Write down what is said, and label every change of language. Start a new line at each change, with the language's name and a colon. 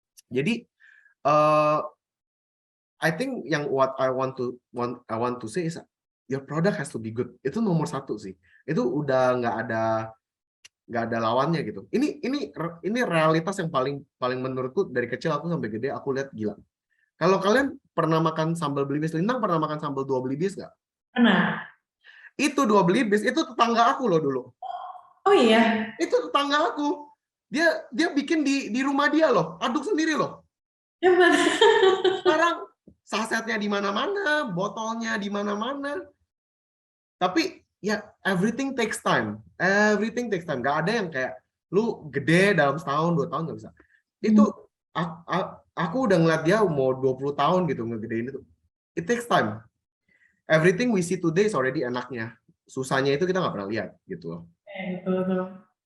Indonesian: Jadi uh,
English: I think yang what I want to say is your product has to be good.
Indonesian: Itu nomor satu sih. Itu udah nggak ada lawannya gitu. Ini realitas yang paling menurutku dari kecil aku sampai gede aku lihat gila. Kalau kalian pernah makan sambal belibis, Lintang pernah makan sambal dua belibis nggak? Pernah. Itu dua belibis itu tetangga aku loh dulu. Oh iya. Itu tetangga aku. Dia bikin di rumah dia loh, aduk sendiri loh. Hebat. Sekarang sasetnya di mana-mana, botolnya di mana-mana. Tapi ya
English: everything takes time. Everything takes time.
Indonesian: Gak ada yang kayak lu gede dalam setahun, 2 tahun nggak bisa. Itu aku udah ngeliat dia mau 20 tahun gitu ngegedein itu.
English: It takes time. Everything we see today is already
Indonesian: enaknya. Susahnya itu kita nggak pernah lihat gitu loh. Betul.